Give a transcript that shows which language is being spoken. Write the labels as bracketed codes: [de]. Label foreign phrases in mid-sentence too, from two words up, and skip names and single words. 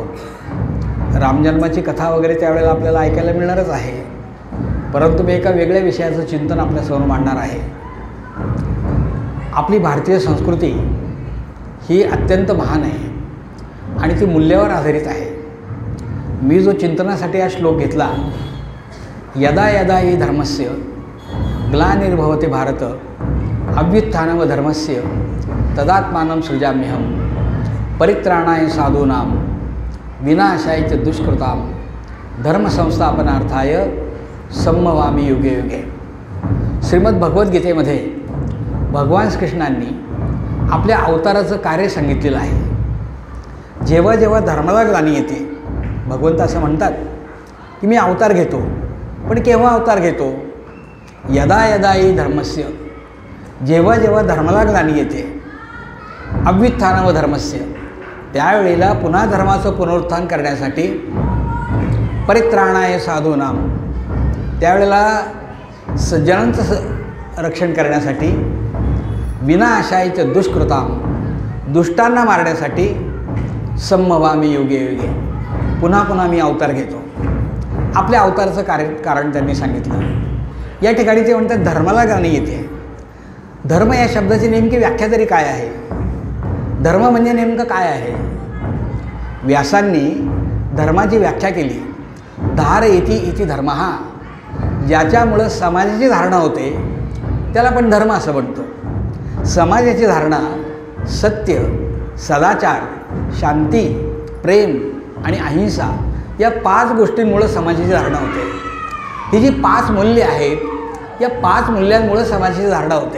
[mr] रामजन्माची कथा वगैरे त्यावेळेला आपल्याला ऐकायला मिळणारच आहे, परंतु मी एका वेगळ्या विषयाचं चिंतन आपल्यासमोर मांडणार आहे. आपली भारतीय संस्कृती ही अत्यंत महान आहे आणि ती मूल्यावर आधारित आहे. मी जो चिंतनासाठी हा श्लोक घेतला, [sa] यदा यदा हि धर्मस्य ग्लानिर्भवति भारत अभ्युत्थानमधर्मस्य तदात्मानं सृजाम्यहं परित्राणाय साधूनां विनाशाय च दुष्कृतां धर्मसंस्थापनार्थाय संभवामी युगे युगे. [mr] श्रीमद्भगवद्गीतेमध्ये भगवान श्रीकृष्णांनी आपल्या अवताराचं कार्य सांगितलेलं आहे. जेव्हा जेव्हा धर्माला ग्लानी येते, भगवंत असं म्हणतात की मी अवतार घेतो, पण केव्हा अवतार घेतो? [sa] यदा यदा हि धर्मस्य, [mr] जेव्हा जेव्हा धर्माला ग्लानी येते, अभ्युत्थानमधर्मस्य, त्यावेळेला पुन्हा धर्माचं पुनरुत्थान करण्यासाठी, [sa] परित्राणाय साधूनां, [mr] त्यावेळेला सज्जनांचं रक्षण करण्यासाठी, [sa] विनाशाय च दुष्कृतां, [mr] दुष्टांना मारण्यासाठी, [sa] संभवामी युगे युगे, [mr] पुन्हा पुन्हा मी अवतार घेतो. आपल्या अवताराचं कारण त्यांनी सांगितलं. या ठिकाणी ते म्हणतात धर्माला ग्लानी येते. धर्म या शब्दाची नेमकी व्याख्या तरी काय आहे? धर्म म्हणजे नेमकं काय आहे? व्यासांनी धर्माची व्याख्या केली. [sa] धारयति इति धर्मः, [mr] ज्याच्यामुळं समाजाची धारणा होते त्याला पण धर्म असं म्हणतो. समाजाची धारणा सत्य, सदाचार, शांती, प्रेम आणि अहिंसा या 5 गोष्टींमुळं समाजाची धारणा होते. ही जी 5 मूल्ये आहेत, या 5 मूल्यांमुळं समाजाची धारणा होते.